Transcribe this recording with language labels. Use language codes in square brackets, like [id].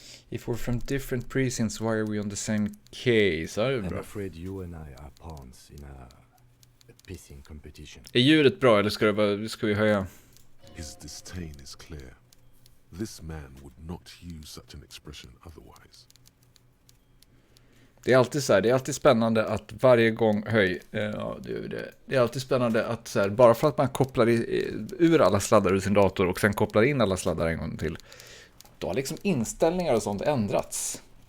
[en] If we're from different precincts, why are we on the same case? I'm afraid you and I are pawns in a pissing competition. [sv] Är ljudet bra eller ska vi höja? [en] His disdain is clear. This man would not use such an expression otherwise. [sv] Det är alltid så här, det är alltid spännande att varje gång det är alltid spännande att så här, bara för att man kopplar ur alla sladdar ur sin dator och sen kopplar in alla sladdar en gång till, då har liksom inställningar och sånt ändrats.